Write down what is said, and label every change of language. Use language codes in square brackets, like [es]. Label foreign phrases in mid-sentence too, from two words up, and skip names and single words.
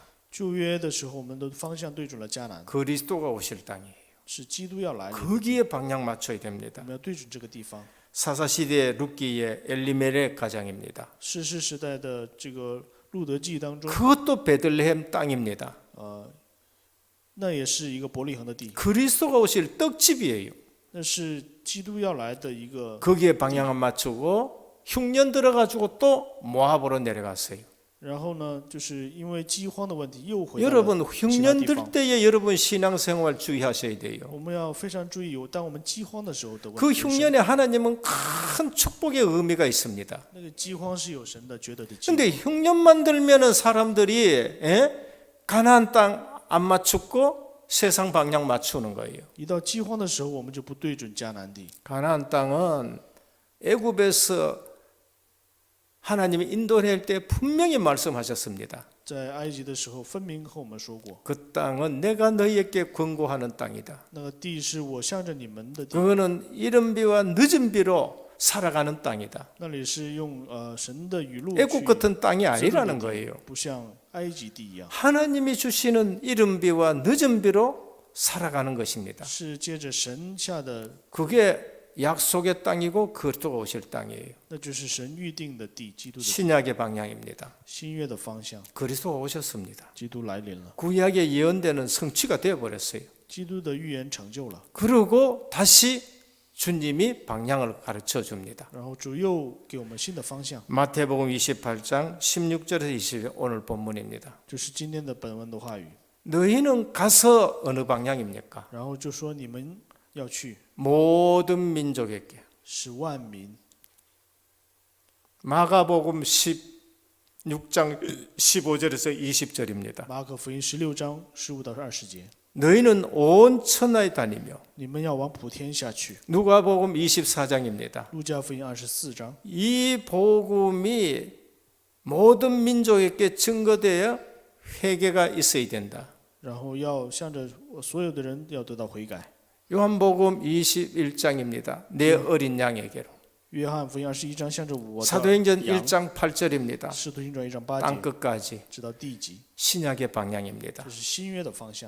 [zh] 旧约的时候，我们的方向对准了迦南， [ko] 그리스도가 오실 땅이에요. [zh] 是基督要来临， [ko] 거기에 방향 맞춰야 [zh] 我 [ko] 됩니다. [zh] 们要对准这个地方。 [ko] 사사시대 룻기의 엘리멜렉 가장입니다. [zh] 士师时代的这个路德记当中， [ko] 그것도 베들레헴 땅입니다. [zh] 那也是一个伯利恒的地， [ko] 그리스도가 오실 떡집이에요. [zh] 那是基督要来的一个。 [ko] 거기에 방향을 맞추고 흉년 들어가지고 또 모압으로 내려갔어요. [zh] 然后呢，就是因为饥荒的问题，又回到 [ko] 여러분 [zh] 了其他 [ko] 흉년 [zh] 地 [ko] 들 [zh] 方。 [ko] 때에 여러분 신앙생활 주의하셔야 돼요. [zh] 我们要非常注意，当我们饥荒的时候的问 [ko] 그 [zh] 题。 [ko] 흉년에 하나님은 큰 축복의 의미가 있습니다. [zh] 那个饥荒是有神的绝对的计划。 [ko] 근데 흉년만 들면은 사람들이 가나안 땅 안 맞추고 세상 방향 맞추는 거예요. [zh] 一到饥荒的时候，我们就不对准迦南地。 [ko] 가나안 땅은 애굽에서 하나님이 인도할 때 분명히 말씀하셨습니다. [zh] 在埃及的时候，分明和我们说过， [ko] 그 땅은 내가 너희에게 권고하는 땅이다. [zh] 那个地是我向着你们的地， [ko] 그거는 이른 비와 늦은 비로 살아가는 땅이다. [zh] 那里是用神的雨露 [ko] 애굽 [zh] 去， [ko] 같은 땅이 아니라는 거예요. [zh] 不像埃及地一样， [ko] 하나님이 주시는 이른 비와 늦은 비로 살아가는 것입니다. [zh] 是借着神下的， [ko] 그게 약속의 땅이고 그리스도가 오실 땅이에요. [zh] 那就是神预定的地，基督的地 [ko] 신약의 방향입니다. [zh] 新约的方向。 [ko] 그리스도가 오셨습니다. [zh] 基督来临了， [ko] 구약의 예언되는 성취가 되어 버렸어요. [zh] 基督的预言成就了， [ko] 그리고 다시 주님이 방향을 가르쳐 줍니다. [zh] 然后主又给我们新的方向， [ko] 마태복음 28장 16절에서 20절 오늘 본문입니다. [zh] 就是今天的本文的话语。 [ko] 너희는 가서 어느 방향입니까? [zh] 然后就说你们要去， [ko] 모든 민족에게. [zh] 使万民。 [ko] 마가복음 16장 15절에서 20절입니다. [zh] 马可福音16章15到20节， [ko] 너희는 온 천하에 다니며 [zh] 你们要往普天下去。 [ko] 누가복음 24장입니다. [zh] 路加福音24章， [ko] 이 복음이 모든 민족에게 증거되어 회개가 있어야 된다. [zh] 然后要向着所有的人要得到悔改。 [ko] 요한복음 21장입니다. 내 어린 양에게로. [zh] 约翰福音21章向着我的 [ko] 사도행전 [zh] 羊。 [ko] 1장 8절입니다. [zh] 使徒行传1章8 [ko] 땅 [zh] 节， [ko] 끝까지 [zh] 直到地极， [ko] 신약의 방향입니다. [zh] 这是新约的方向，